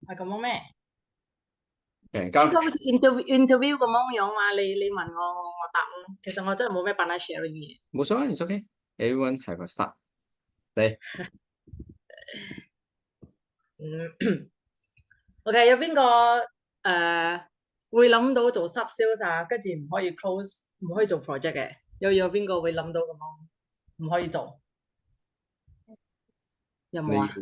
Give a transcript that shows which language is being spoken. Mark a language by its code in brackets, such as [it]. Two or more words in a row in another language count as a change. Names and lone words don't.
[yue] 係咁樣咩誒，咁？interview 咁樣嘛？你問我答咯。其實我真係冇咩 [en] banana sharing [yue] 嘅嘢。冇所謂， [en] it's okay。Everyone have a start。 [yue] 嚟，嗯，OK，有邊個誒會諗到做 [en] sub sales [yue] 啊？跟住唔可以 close，唔可以做 project 嘅？有邊個會諗到咁樣唔可以做？有冇啊？